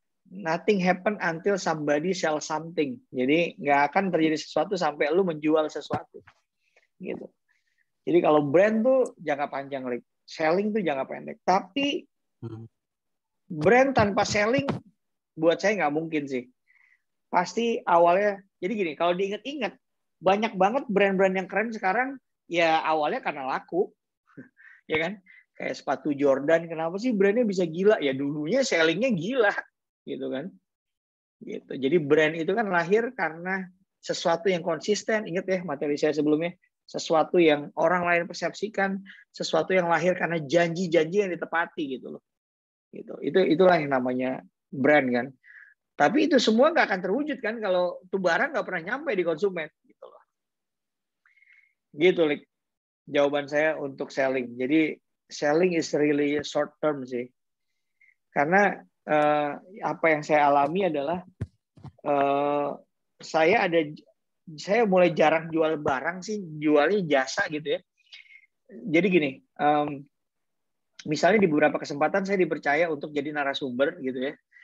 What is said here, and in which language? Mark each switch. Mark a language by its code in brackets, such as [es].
[en] Nothing happen until somebody sell something. [id] Jadi nggak akan terjadi sesuatu sampai lu menjual sesuatu. Gitu. Jadi kalau brand tuh jangka panjang, selling tuh jangka pendek. Tapi brand tanpa selling buat saya nggak mungkin sih. Pasti awalnya, jadi gini, kalau diingat-ingat, banyak banget brand-brand yang keren sekarang, ya awalnya karena laku. Ya kan? Kayak sepatu Jordan, kenapa sih brandnya bisa gila? Ya dulunya sellingnya gila. Gitu kan? Gitu. Jadi brand itu kan lahir karena sesuatu yang konsisten. Ingat ya materi saya sebelumnya. Sesuatu yang orang lain persepsikan, sesuatu yang lahir karena janji-janji yang ditepati gitu loh. Gitu. Itulah yang namanya brand kan. Tapi itu semua nggak akan terwujud kan kalau tuh barang nggak pernah nyampe di konsumen gitu loh. Gitu, Lik. Jawaban saya untuk selling. [en] Jadi selling is really short term sih. [id] Karena apa yang saya alami adalah saya mulai jarang jual barang sih, jualnya jasa gitu ya. Jadi gini, misalnya di beberapa kesempatan saya dipercaya untuk jadi narasumber gitu ya.